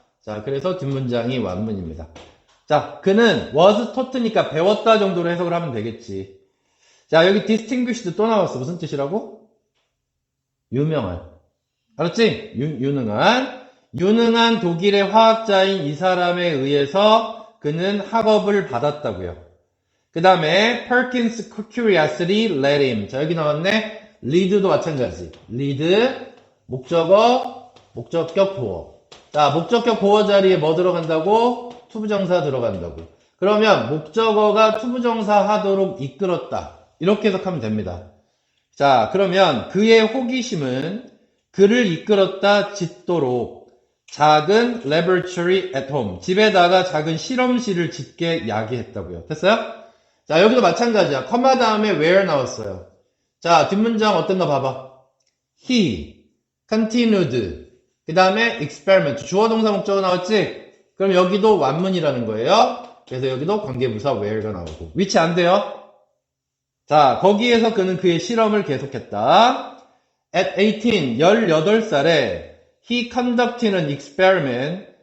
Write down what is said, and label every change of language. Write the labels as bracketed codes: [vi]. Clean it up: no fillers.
[ko] 자, 그래서 뒷문장이 완문입니다. 자, 그는 was taught니까 배웠다 정도로 해석을 하면 되겠지. 자, 여기 distinguished 또 나왔어. 무슨 뜻이라고? 유명한. 알았지? 유능한 독일의 화학자인 이 사람에 의해서 그는 학업을 받았다고요. 그 다음에 [en] Perkins' curiosity led him. [ko] 자, 여기 나왔네. lead도 마찬가지. lead, 목적어, 목적격 보어. 자, 목적격 보어 자리에 뭐 들어간다고? 투부정사 들어간다고. 그러면 목적어가 투부정사 하도록 이끌었다. 이렇게 해석하면 됩니다. 자, 그러면 그의 호기심은 그를 이끌었다 짓도록 작은 [en] laboratory at home. [ko] 집에다가 작은 실험실을 짓게 야기했다고요. 됐어요? 자, 여기도 마찬가지야. 커마 다음에 where 나왔어요. 자, 뒷문장 어땠나 봐봐. [en] He continued. [ko] 그 다음에 experiment. 주어 동사 목적어 나왔지? 그럼 여기도 완문이라는 거예요. 그래서 여기도 관계부사 where가 나오고. which 안 돼요? 자, 거기에서 그는 그의 실험을 계속했다. [en] At 18, [ko] 18살에 [en] he conducted an experiment.